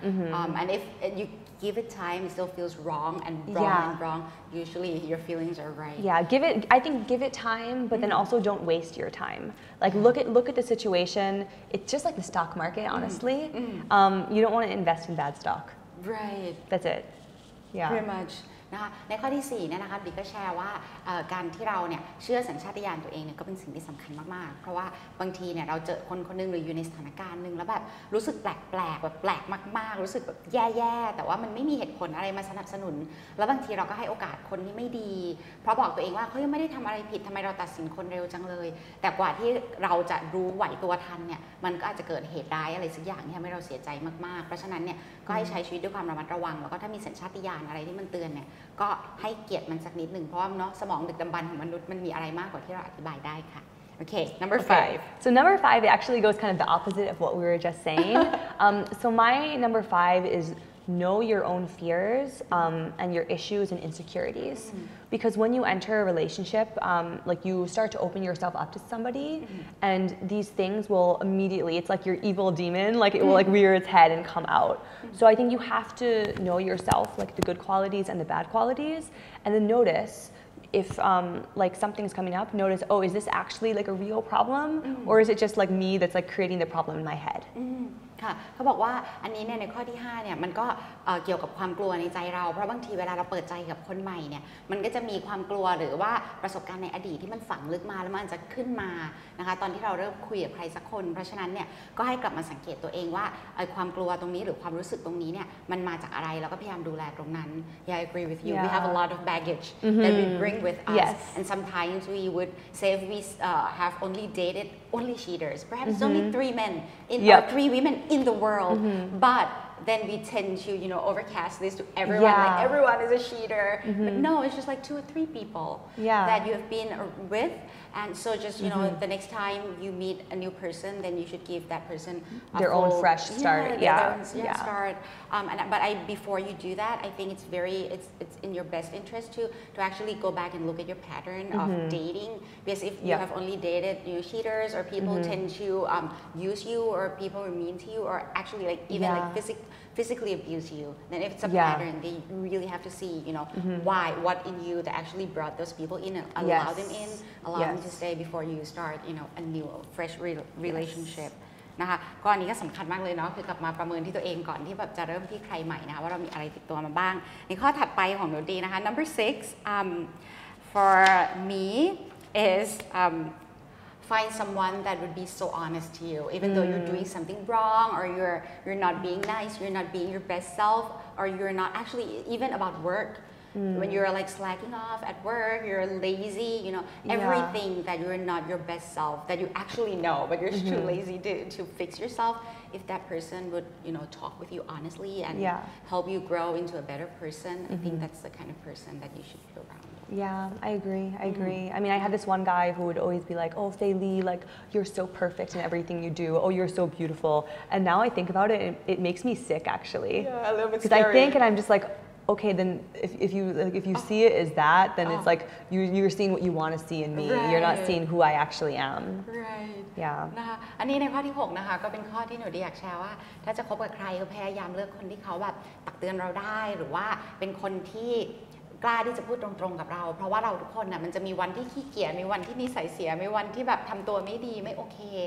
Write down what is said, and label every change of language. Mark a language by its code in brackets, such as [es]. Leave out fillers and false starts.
[en] And if you give it time, it still feels wrong and wrong. Usually your feelings are right. I think give it time, but then also don't waste your time. Like look at the situation. It's just like the stock market, honestly. You don't want to invest in bad stock. Right. That's it. Pretty much. [th] นะคะในข้อที่4เนี่ยนะคะบิ๊กก็แชร์ว่าการที่เราเนี่ยเชื่อสัญชาตญาณตัวเองเนี่ยก็เป็นสิ่งที่สำคัญมากๆเพราะว่าบางทีเนี่ยเราเจอคนคนนึงหรืออยู่ในสถานการณ์นึงแล้วแบบรู้สึกแปลกแบบแปลกมากๆรู้สึกแบบแย่ๆแต่ว่ามันไม่มีเหตุผลอะไรมาสนับสนุนแล้วบางทีเราก็ให้โอกาสคนที่ไม่ดี เพราะบอกตัวเองว่าเขายังไม่ได้ทำอะไรผิดทำไมเราตัดสินคนเร็วจังเลยแต่กว่าที่เราจะรู้ไหวตัวทันเนี่ยมันก็อาจจะเกิดเหตุร้ายอะไรสักอย่างที่ทำให้เราเสียใจมากๆเพราะฉะนั้นเนี่ยก็ให้ใช้ชีวิตด้วยความระมัดระวังแล้วก็ถ้ามีสัญชาตญาณอะไรที่มันเตือนเนี่ยก็ให้เกียรติมันสักนิดหนึ่งเพราะว่าเนาะสมองดึกดำบรรพ์ของมนุษย์มันมีอะไรมากกว่าที่เราอธิบายได้ค่ะ [en] Okay, number 5. So number 5 actually goes kind of the opposite of what we were just saying. So my number 5 is know your own fears and your issues and insecurities. Because when you enter a relationship, like you start to open yourself up to somebody, and these things will immediately, it's like your evil demon, like it will like rear its head and come out. So I think you have to know yourself, like the good qualities and the bad qualities, and then notice if like something's coming up, notice, oh, is this actually like a real problem, or is it just like me that's like creating the problem in my head? [th] ค่ะเขาบอกว่าอันนี้เนี่ยในข้อที่5เนี่ยมันก็เกี่ยวกับความกลัวในใจเราเพราะบางทีเวลาเราเปิดใจกับคนใหม่เนี่ยมันก็จะมีความกลัวหรือว่าประสบการณ์ในอดีตที่มันฝังลึกมาแล้วมันจะขึ้นมานะคะตอนที่เราเริ่มคุยกับใครสักคนเพราะฉะนั้นเนี่ยก็ให้กลับมาสังเกตตัวเองว่าความกลัวตรงนี้หรือความรู้สึกตรงนี้เนี่ยมันมาจากอะไรแล้วก็พยายามดูแลตรงนั้น [en] Yeah, I agree with you. We have a lot of baggage that we bring with us, and sometimes we would say if we have only dated only cheaters, perhaps only 3 men or 3 women in the world, but then we tend to overcast this to everyone, like everyone is a cheater, but no, it's just like 2 or 3 people that you have been with, and so just the next time you meet a new person, then you should give that person their own fresh start. Start. But before you do that, I think it's in your best interest to actually go back and look at your pattern of dating, because if you have only dated cheaters or people who tend to use you, or people who are mean to you, or actually like even like physically abuse you, then if it's a pattern, then you really have to see what in you that actually brought those people in and allow them in, allow them to stay before you start a new fresh relationship. [th] นะคะก็อันนี้ก็สำคัญมากเลยเนาะคือกลับมาประเมินที่ตัวเองก่อนที่แบบจะเริ่มที่ใครใหม่นะคะว่าเรามีอะไรติดตัวมาบ้างในข้อถัดไปของหนูดีนะคะ [en] number 6 for me is find someone that would be so honest to you, even though you're doing something wrong, or you're not being nice, you're not being your best self, or you're not actually even about work. When you're like slacking off at work, you're lazy, everything that you're not your best self, that you actually know, but you're too lazy to fix yourself. If that person would, talk with you honestly and help you grow into a better person, I think that's the kind of person that you should be around. Yeah, I agree. I mean, I had this one guy who would always be like, oh, Fei Li, like, you're so perfect in everything you do. Oh, you're so beautiful. And now I think about it, it makes me sick, actually. Yeah, a little bit scary. Because I think, and I'm just like, okay, then if you see it as that, then it's like you're seeing what you want to see in me. You're not seeing who I actually am. Right. Yeah. [th] นะคะอันนี้ในข้อที่6นะคะก็เป็นข้อที่หนูอยากแชร์ว่าถ้าจะคบกับใครก็พยายามเลือกคนที่เขาแบบตักเตือนเราได้หรือว่าเป็นคนที่กล้าที่จะพูดตรงๆกับเราเพราะว่าเราทุกคนน่ะมันจะมีวันที่ขี้เกียจมีวันที่นิสัยเสียมีวันที่แบบทำตัวไม่ดีไม่โอเค